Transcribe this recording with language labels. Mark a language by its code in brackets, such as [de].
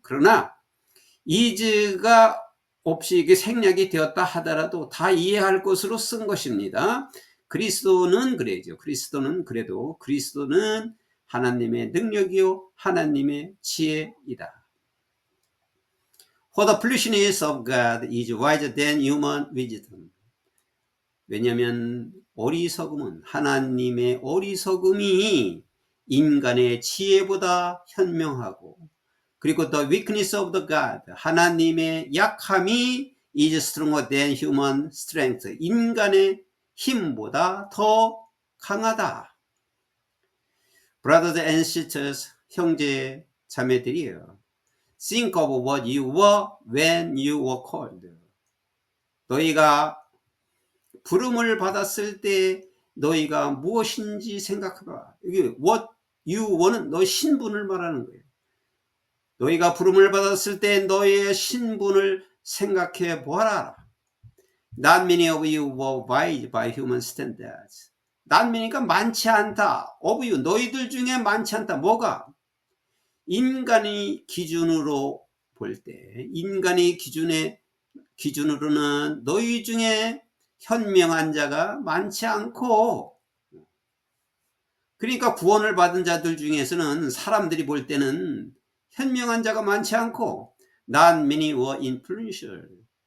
[ko] 그러나 is가 없이 이게 생략이 되었다 하더라도 다 이해할 것으로 쓴 것입니다. 그리스도는 그래죠. 그리스도는 그래도 그리스도는 하나님의 능력이요 하나님의 지혜이다. [en] For the foolishness of God is wiser than human wisdom. [ko] 왜냐하면 어리석음은, 하나님의 어리석음이 인간의 지혜보다 현명하고, 그리고 [en] the weakness of the God, [ko] 하나님의 약함이 [en] is stronger than human strength. [ko] 인간의 힘보다 더 강하다. [en] Brothers and sisters, [ko] 형제 자매들이여, [en] think of what you were when you were called. [ko] 너희가 부름을 받았을 때 너희가 무엇인지 생각해봐. 여기 [en] what you were [ko] 는 너희 신분을 말하는 거예요. 너희가 부름을 받았을 때 너희의 신분을 생각해 보아라. [en] Not many of you were wise by human standards. Not many [ko] 니까 많지 않다. [en] of you, [ko] 너희들 중에 많지 않다. 뭐가? 인간의 기준으로 볼 때, 인간의 기준으로는 너희 중에 현명한 자가 많지 않고, 그러니까 구원을 받은 자들 중에서는 사람들이 볼 때는 현명한 자가 많지 않고, [en] not many were influential.